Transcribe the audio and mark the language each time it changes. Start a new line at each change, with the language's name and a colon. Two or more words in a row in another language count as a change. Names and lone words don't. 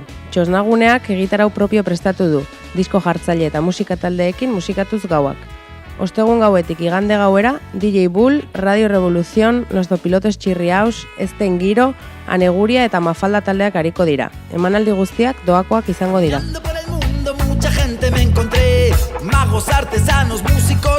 Basque: Txosnaguneak egitarau propio prestatu du, disko jartzaile eta musika taldeekin musikatuz gauak. Ostegun gauetik igande gauera, DJ Bull, Radio Revolución, Los Dopilotes Chirriaus, Esten Giro, Aneguria eta Mafalda taldeak ariko dira. Emanaldi guztiak doakoak izango dira.
Spanish: Mucha gente me encontré, magos, artesanos, músicos.